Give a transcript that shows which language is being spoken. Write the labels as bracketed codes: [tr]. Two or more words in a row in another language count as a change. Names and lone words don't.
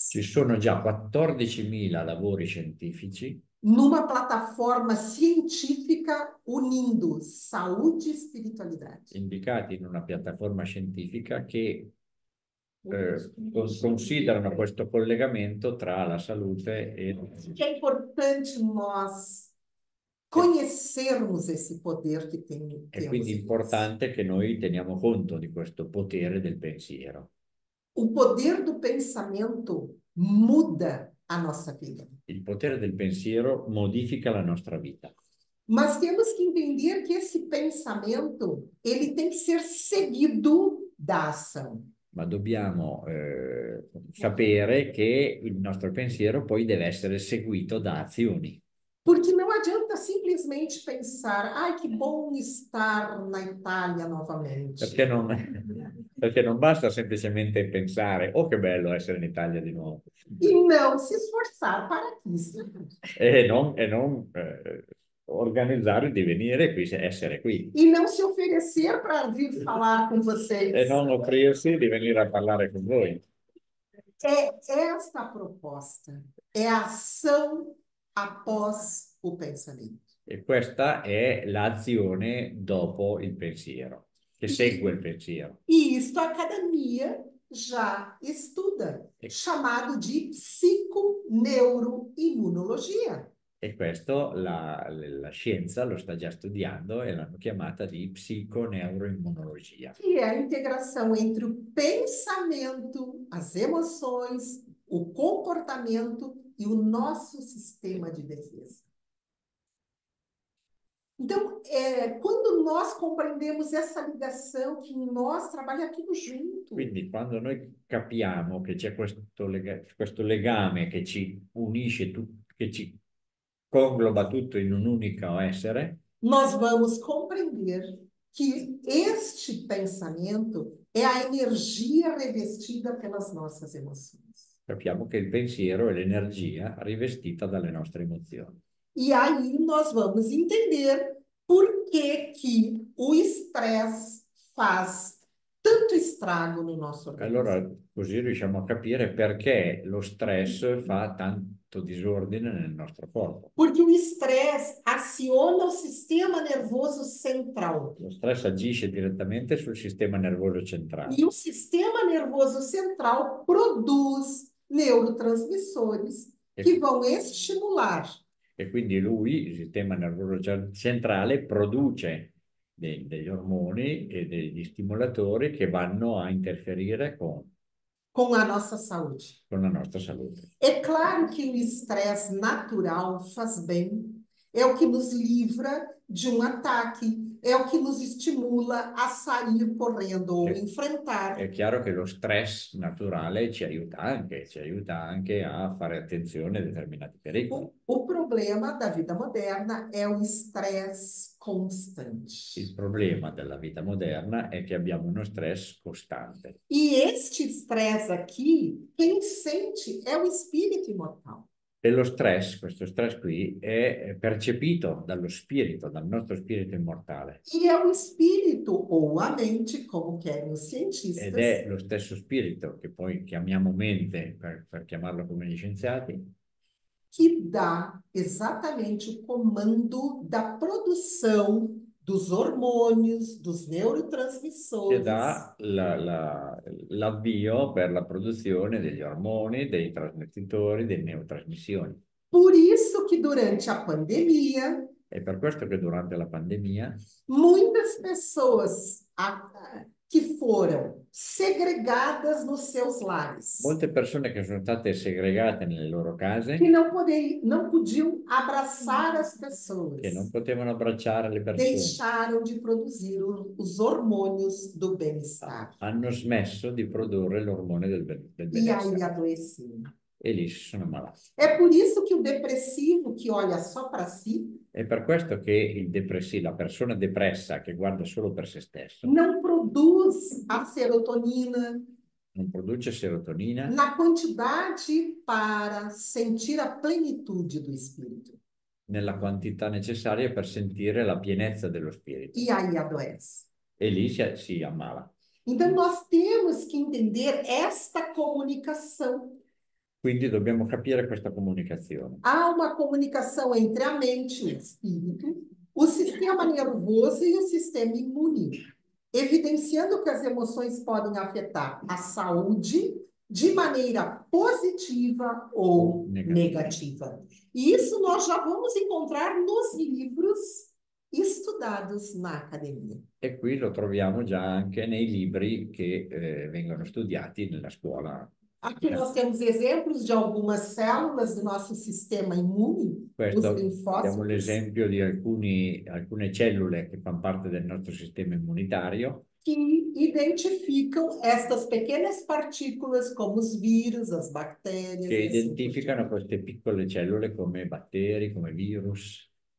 [it] Ci sono già 14.000 lavori scientifici [pt] numa plataforma científica unindo saúde e espiritualidade. [it] indicati in una piattaforma scientifica che considerano questo collegamento tra la salute e... [pt] Que é importante nós conhecermos esse poder que [it] È [pt] temos [it] quindi [pt] em nós. [it] importante che noi teniamo conto di questo potere del pensiero. [pt] O poder do pensamento muda a nossa vida. [it] Il potere del pensiero modifica la nostra vita. [pt] Mas temos que entender que esse pensamento, ele tem que ser seguido da ação. [it] Ma dobbiamo sapere che il nostro pensiero poi deve essere seguito da azioni. [pt] Porque não adianta simplesmente pensar, ai, que bom estar na Itália novamente. [it] Perché non basta semplicemente pensare, oh che bello essere in Italia di nuovo. [pt] E não se esforçar para isso. [it] E non organizzare di venire qui, essere qui. [pt] E não se oferecer para vir falar com vocês. [it] E non offrirsi di venire a parlare con voi. [pt] É esta a proposta. É a ação após o pensamento. [it] E questa è l'azione dopo il pensiero, che segue il pensiero. [pt] E isto a academia já estuda, chamado de psiconeuroimunologia. [it] E questo la scienza lo sta già studiando e l'hanno chiamata di psiconeuroimmunologia. [pt] Que é a integração entre o pensamento, as emoções, o comportamento e o nosso sistema de defesa. Então, quando nós compreendemos essa ligação, que nós trabalha tudo junto. [it] Quindi quando noi capiamo che c'è questo legame che ci unisce, che ci congloba tutto in un unico essere, [pt] nós vamos compreender que este pensamento é a energia revestida pelas nossas emoções. [it] capiamo che il pensiero è l'energia rivestita dalle nostre emozioni. [pt] E aí nós vamos entender por que o estresse faz tanto estrago no nosso organismo. [it] Allora così riusciamo a capire perché lo stress fa tanto disordine nel nostro corpo. [pt] Porque o estresse aciona o sistema nervoso central. [it] Lo stress agisce direttamente sul sistema nervoso centrale. [pt] E o sistema nervoso central produz neurotransmissores que vão estimular. [it] E quindi lui, il sistema nervoso centrale, produce degli ormoni e degli stimolatori che vanno a interferire [pt] com a nossa saúde. [it] Con la nostra salute. [pt] É claro que o estresse natural faz bem, é o que nos livra de um ataque, é o que nos estimula a sair correndo ou enfrentar. [it] È chiaro che lo stress naturale ci aiuta anche a fare attenzione a determinati pericoli. [pt] O problema da vida moderna é o estresse constante. [it] Il problema della vita moderna è che abbiamo uno stress costante. [pt] E este estresse aqui, quem sente é o espírito imortal. [it] E lo stress, questo stress qui, è percepito dallo spirito, dal nostro spirito immortale. [pt] E é o espírito ou a mente, como querem os [it] Ed [pt] cientistas, [it] è lo stesso spirito, che poi chiamiamo mente per chiamarlo come gli scienziati, [pt] que dá exatamente o comando da produção dos hormônios, dos [it] che [pt] neurotransmissores. [it] dà l'avvio per la produzione degli ormoni, dei trasmettitori, dei neurotrasmissioni. [pt] Por isso que durante a pandemia, [it] È per questo che durante la pandemia [pt] muitas pessoas que foram segregadas nos seus lares, [it] molte persone che sono state segregate nelle loro [pt] que [it] case, [pt] não podiam abraçar as pessoas, [it] che non potevano abbracciare le persone, [pt] deixaram de produzir os hormônios do bem-estar. [it] hanno smesso di produrre l'ormone del [pt] E aí [it] benessere [pt] adoeceram. [it] e lì si sono ammalati. [pt] É por isso que o depressivo que olha só para si [it] È per questo che la persona depressa che guarda solo per se stesso [pt] não produz a serotonina [it] non produce serotonina [pt] na quantidade para sentir a plenitude do espírito. [it] nella quantità necessaria per sentire la pienezza dello spirito [pt] E aí adoece. [it] e lì si ammala. [pt] Então, nós temos que entender esta comunicação. [it] Quindi dobbiamo capire questa comunicazione. [pt] Há uma comunicação entre a mente e o espírito, o sistema nervoso e o sistema imune, evidenciando que as emoções podem afetar a saúde de maneira positiva ou negativa. E isso nós já vamos encontrar nos livros estudados na academia. [it] E qui lo troviamo già anche nei libri che vengono studiati nella scuola. [pt] Aqui nós temos exemplos de algumas células do nosso sistema imune, os [it] Abbiamo [pt] linfócitos, [it] l'esempio di alcune cellule che fanno parte del nostro sistema immunitario [pt] que identificam estas pequenas partículas como os vírus, as bactérias. [it] che [pt] e assim por [it] identificano [pt] diante. [it] queste piccole cellule come batteri, come virus.